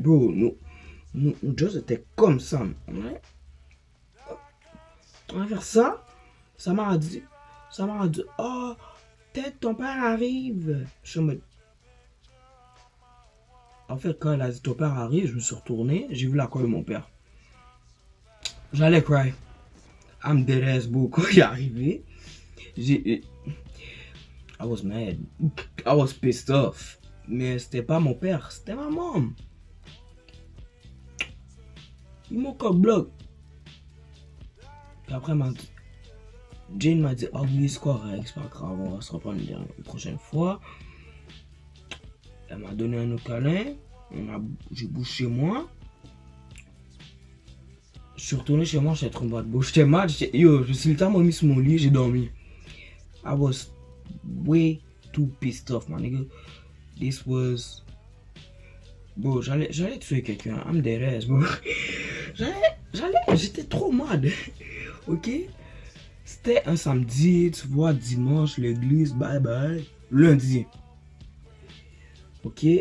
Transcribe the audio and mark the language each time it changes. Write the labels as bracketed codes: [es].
[fr] Bro, nous just était comme ça. On va faire ça. Ça m'a dit, oh, peut-être ton père arrive. Je suis en mode. En fait, quand elle a dit ton père arrive, je me suis retourné, j'ai vu la colle de mon père. J'allais [en] cry. I'm dead ass, bro. [fr] Quand il est arrivé, [en] I was mad. I was pissed off. [fr] Mais c'était pas mon père, c'était ma mom. Il m'a encore bloqué. Puis après, Jane m'a dit, oh oui, c'est correct, c'est pas grave, on va se reprendre une prochaine fois. Elle m'a donné un autre câlin. J'ai bougé chez moi. Je suis retourné chez moi, j'étais trop bad. J'étais mal, yo, je suis littéralement mis sur mon lit, j'ai dormi. [en] I was way too pissed off, my nigga. This was... [fr] Bro, j'allais tuer quelqu'un. [en] I'm dead ass, bro. [fr] J'étais trop mad. Ok? C'était un samedi, tu vois, dimanche, l'église, bye bye. Lundi. Ok?